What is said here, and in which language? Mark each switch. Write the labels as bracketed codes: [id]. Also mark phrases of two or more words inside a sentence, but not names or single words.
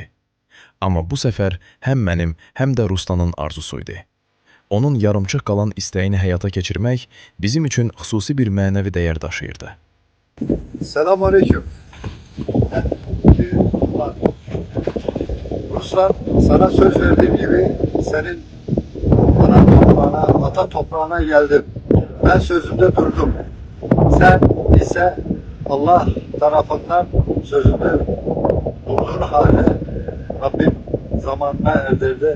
[az] Amma bu səfər həm mənim, həm də Ruslanın arzusu idi. Onun yarımçıq qalan istəyini həyata keçirmək bizim üçün xüsusi bir mənəvi dəyər daşıyırdı. [tr] Selamünaleyküm. Ruslan, sana söz verdiğim gibi senin ana toprağına, ata toprağına geldim. Ben sözümde durdum. Sen ise Allah tarafından sözünde durduğun halde Rabbim zamanına erdirdi.